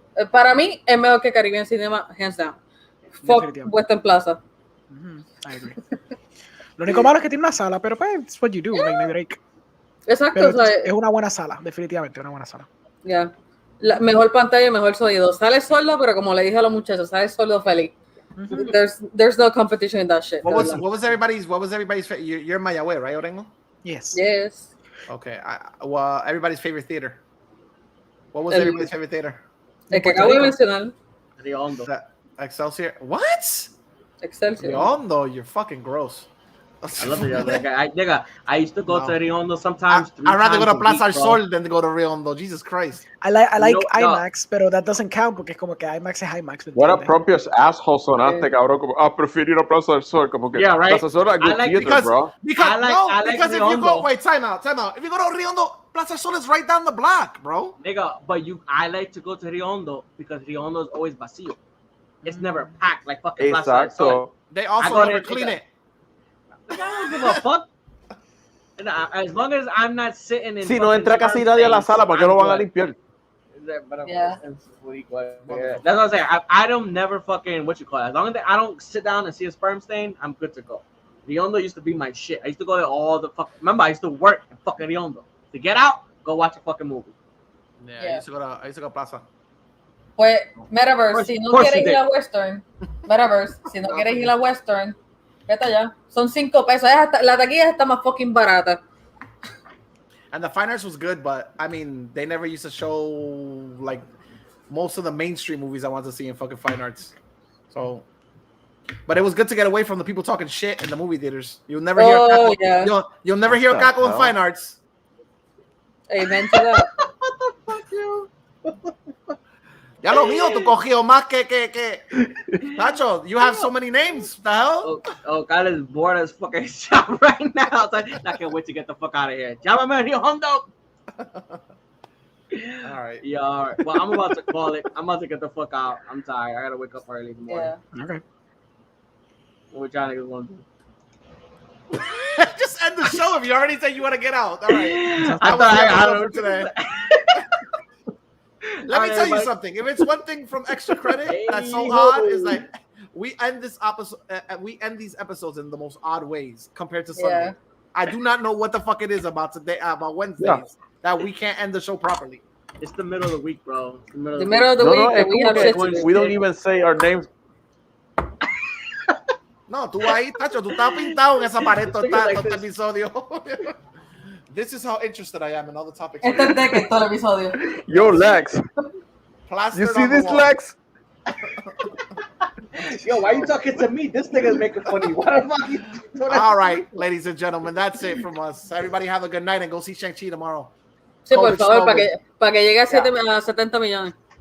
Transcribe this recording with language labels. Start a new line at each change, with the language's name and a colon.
Spanish: Para mí es mejor que Caribbean Cinema, hands down. Fuck Western Plaza.
English: I agree.
Spanish: Lo único malo es que tiene una sala, pero pues, it's what you do, like no Drake. Exacto, Pero o sea, es una buena sala, definitivamente una buena sala. ya. La mejor pantalla y mejor sonido. Sale sordo, pero como le dije a los muchachos, sale sordo feliz.
English: There's no competition in that shit. What was everybody's you're in Mayagüez, right, Orengo? Yes. Yes. Okay. Well, everybody's favorite theater. What was everybody's favorite theater?
Spanish: El que acabo de mencionar.
English: Rio Hondo. Excelsior. What? Excelsior. Rio Hondo, you're fucking gross. I love it. Like, I used to go to Rio Hondo sometimes. I'd rather go to Plaza del Sol than to go to Rio Hondo. Jesus Christ. I like IMAX, pero that doesn't count porque es como que IMAX es IMAX. What a propios asshole sonaste, cabrón.
Spanish: Como, prefiero ir a Plaza del Sol. Como que
English: yeah, right. Plaza del Sol is good theater, bro. Because if you go, wait, time out. If you go to Rio Hondo, Plaza del Sol is right down the block, bro. Nigga, but I like to go to Rio Hondo because Rio Hondo is always vacío. It's never packed like fucking Plaza del Sol. They also never clean it. I don't give a fuck. As long as I'm not sitting in.
Spanish: Si no entra casi nadie a la sala, ¿por qué lo van a limpiar?
English: Yeah. That's what I'm saying. I don't never fucking what you call it. As long as I don't sit down and see a sperm stain, I'm good to go. Riondo used to be my shit. I used to go there all the fuck. Remember, I used to work in fucking Riondo. To get out, go watch a fucking movie. Yeah. I used to go to Plaza.
Spanish: Pues, Metaverse, si no quieres ir a Western, Metaverse, si no quieres ir a Western, vete allá. Son $5. La taquilla está más fucking barata.
English: And the Fine Arts was good, but I mean, they never used to show like most of the mainstream movies I wanted to see in fucking Fine Arts. So, but it was good to get away from the people talking shit in the movie theaters. You'll never hear Kako. Yeah. You'll never hear Kako in Fine Arts. Amen to that. Fuck you.
Spanish: Ya lo mío, tú cogió más que.
English: Nacho, you have so many names. What the hell? Oh, God is bored as fucking shit right now. So I can't wait to get the fuck out of here.
Spanish: Llámame a Rio Hondo.
English: All right. Yeah, all right. Well, I'm about to call it. I'm about to get the fuck out. I'm tired. I gotta wake up early in the morning. Yeah. Okay. What we trying to get one. Just end the show if you already said you want to get out. All right. I thought I today. Let me tell you something. If it's one thing from Extra Credit that's so odd, is like we end this episode. We end these episodes in the most odd ways compared to Sunday. Yeah. I do not know what the fuck it is about today, about Wednesdays, that we can't end the show properly. It's the middle of the week, bro. The middle of the week, and we have shit to do. We don't even say our names.
Spanish: No, tú ahí, Tacho, tú estás pintado en esa pared total este episodio.
English: This is how interested I am in all the topics.
Spanish: Este es de que todo el episodio.
English: Yo, Lex. Plastered You see on the this, wall. Lex? Yo, why you talking to me? This nigga's making funny. What the fuck you doing? All right, ladies and gentlemen, that's it from us. Everybody have a good night and go see Shang-Chi tomorrow.
Spanish: Sí, por
English: COVID
Spanish: favor,
English: snowball.
Spanish: para que llegue a 70 millones.